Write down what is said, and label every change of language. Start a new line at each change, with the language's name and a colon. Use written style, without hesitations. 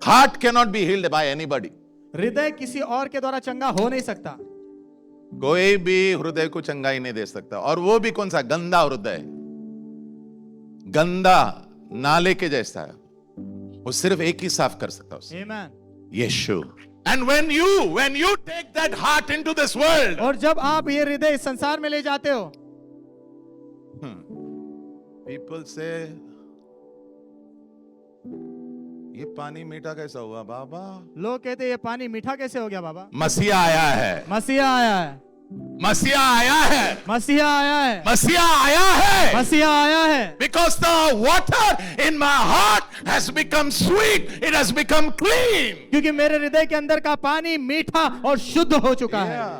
English: Heart can not be healed by anybody.
Hindi: हृदय किसी और के द्वारा चंगा हो नहीं सकता। कोई भी हृदय को चंगाई नहीं दे सकता, और वो भी कौन सा गंदा हृदय, गंदा नाले के जैसा है, वो सिर्फ एक ही साफ कर सकता है, आमेन। यीशु।
English: And when you take that heart into this world,
Hindi: और जब आप ये हृदय इस संसार में ले जाते हो,
English: people say
Hindi: ये पानी मीठा कैसा हुआ बाबा? लोग कहते हैं ये पानी मीठा कैसे हो गया बाबा? मसीहा आया है, मसीहा आया है, मसीहा आया है, मसीहा आया है, मसीहा आया है, मसीहा आया है।
English: because the water in my heart has become sweet, it has become clean.
Hindi: क्योंकि मेरे हृदय के अंदर का पानी मीठा और शुद्ध हो चुका है।